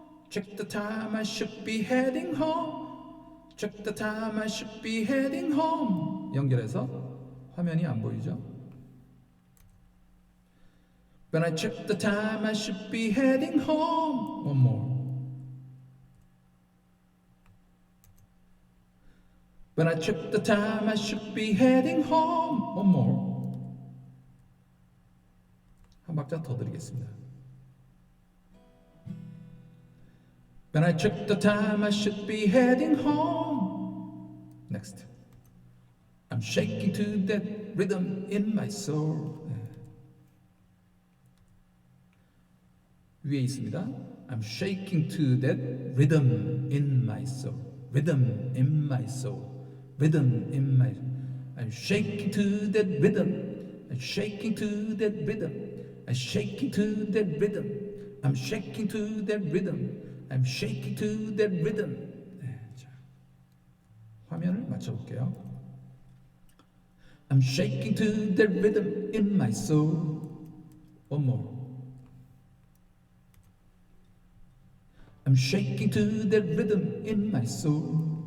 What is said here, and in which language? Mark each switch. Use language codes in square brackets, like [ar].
[en] Check the time, I should be heading home. Check the time, I should be heading home. [ko] 연결해서 화면이 안 보이죠? [en] When I check the time, I should be heading home. One more. When I check the time, I should be heading home. One more. [ko] 한 박자 더 드리겠습니다. [en] When I check the time, I should be heading home. Next. I'm shaking to that rhythm in my soul. [ko] 위에 있습니다. [en] I'm shaking to that rhythm in my soul. Rhythm in my soul. Rhythm in my soul. I'm shaking to that rhythm. I'm shaking to that rhythm. I'm shaking to that rhythm. I'm shaking to that rhythm. I'm shaking to that rhythm. [ko] 네, 자, 화면을 맞춰볼게요. [en] I'm shaking to that rhythm in my soul. One more. I'm shaking to that rhythm in my soul.